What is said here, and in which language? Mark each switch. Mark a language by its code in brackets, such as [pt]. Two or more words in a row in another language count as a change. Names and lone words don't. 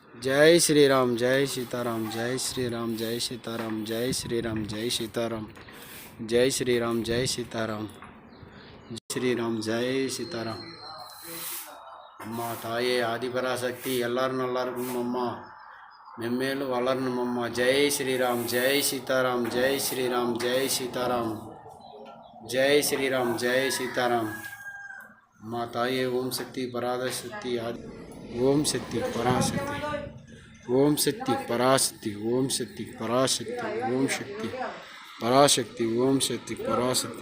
[hi] जय श्री राम, जय सीताराम, जय श्री राम, जय सीताराम, जय श्री राम, जय सीताराम, जय श्री राम, जय सीताराम, जय श्री राम, जय सीताराम. [ta] அம்மா தாயே ஆதிபராசக்தி எல்லாரும் நல்லா இருக்கணும் அம்மா, மென்மேலும் வளரணும் அம்மா. [hi] जय श्रीराम, जय सीताराम, जय श्रीराम, जय सीताराम, जय श्रीराम, जय सीताराम. [ta] அம்மா தாயே ஓம் சக்தி பராசக்தி ஆதி ஓம் சக்தி பராசக்தி ஓம் சக்தி பராசக்தி ஓம் சக்தி பராசக்தி ஓம் சக்தி பராசக்தி ஓம் சக்தி பராசக்தி.